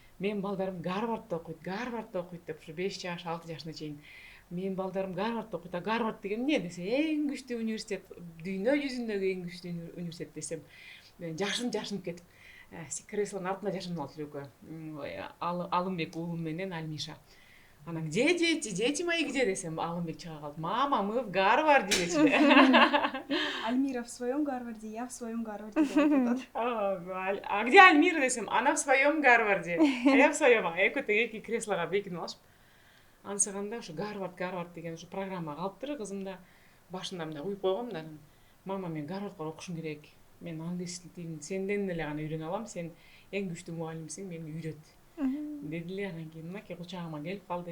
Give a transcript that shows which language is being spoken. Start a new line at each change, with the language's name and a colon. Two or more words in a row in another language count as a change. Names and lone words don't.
Kyrgyz: Менин балдарым Гарвардда окуйт деп, ушу 5 жаш, 6 жашына чейин. Менин балдарым Гарвардда окуйт. Гарвард деген эмне десе, эң күчтүү университет, дүйнө жүзүндөгү эң күчтүү университет десем, мен жашынып кетип, креслонун артында жашынып алчу экөө. Алымбек уулум менен Альмиша. Анан
Russian: где мои
Kyrgyz: десем, Алымбек чыга калды.
Russian: Мама, мы в Гарварде дечи. Альмира в своем Гарварде, я в своем Гарварде деп атат. А где Альмира десем, она в своем Гарварде, а я в своем.
Kyrgyz: Экөө тең эки креслого бекинип алышып. Ансыганда ушу Гарвард деген ушу программа калыптыр кызымда. Башында мындай куюп койгом да. Мама, мен Гарвардга окушум керек. Мен англис тилин сенден эле гана үйрөнө алам. Сен эң күчтүү мугалимсиң, мени үйрөт. Дедиле, анан кийин мынакей кучагыма келип калды.